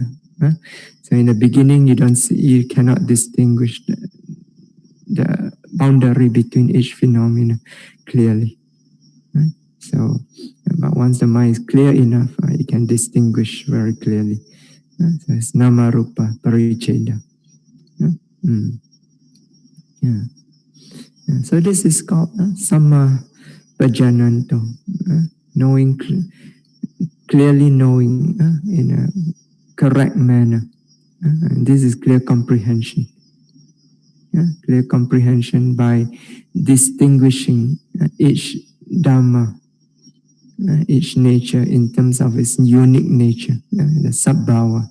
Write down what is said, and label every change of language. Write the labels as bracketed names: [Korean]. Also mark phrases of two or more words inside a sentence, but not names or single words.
[English] So in the beginning, you cannot distinguish the boundary between each phenomena clearly. So, but once the mind is clear enough, you can distinguish very clearly. So it's [Pali] nama rupa paricheda. [English] Yeah. So this is called [Pali] samma pajananto, [English] knowing clearly knowing in a correct manner. And this is clear comprehension. Clear comprehension by distinguishing each Dhamma, each nature in terms of its unique nature, the sabbhava.